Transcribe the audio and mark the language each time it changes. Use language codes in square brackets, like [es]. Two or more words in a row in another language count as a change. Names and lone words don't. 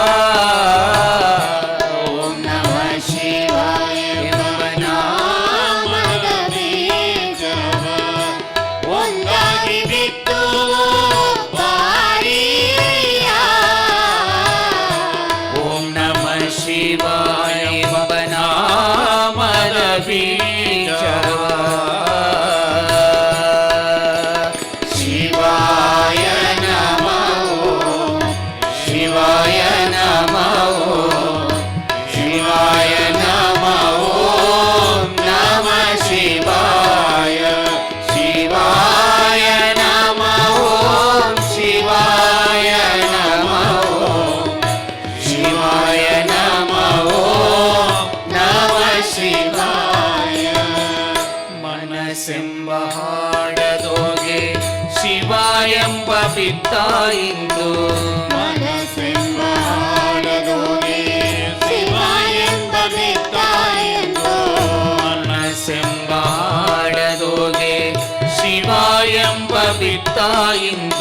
[sa] ಓಂ ನಮಃ ಶಿವಾಯ [kn] ಎಂಬ ನಾಮದ ಬೀಜವ ಒಂದಾಗಿ ಬಿಟ್ಟು ಬಾರಿಯಯ್ಯ [sa] ಓಂ ನಮಃ ಶಿವಾಯ [kn] ಎಂಬ ನಾಮದ ಬೀಜ [sa] ಶಿವಾಯ ನಮೋ ಶಿವಾಯ ನಮೋ ಶಿವಾಯ ನಮೋ ನಮಃ ಶಿವಾಯ ಶಿವಾಯ ನಮೋ ಶಿವಾಯ ನಮೋ ಶಿವಾಯ ನಮೋ ನಮಃ ಶಿವಾಯ [kn] ಮನಸ್ಸೆಂಬ ಹಾಡದೋಗೆ ಶಿವ ಎಂಬ ಬಿತ್ತ ಇಂದು ಮನಸ್ಸೆಂಬ ಹಾಡದೋಗೆ ಶಿವ ಎಂಬ ಬಿತ್ತ ಎಂದು ಮನಸ್ಸೆಂಬ ಹಾಡದೋಗೆ ಶಿವ ಎಂಬ ಬಿತ್ತ ಇಂದು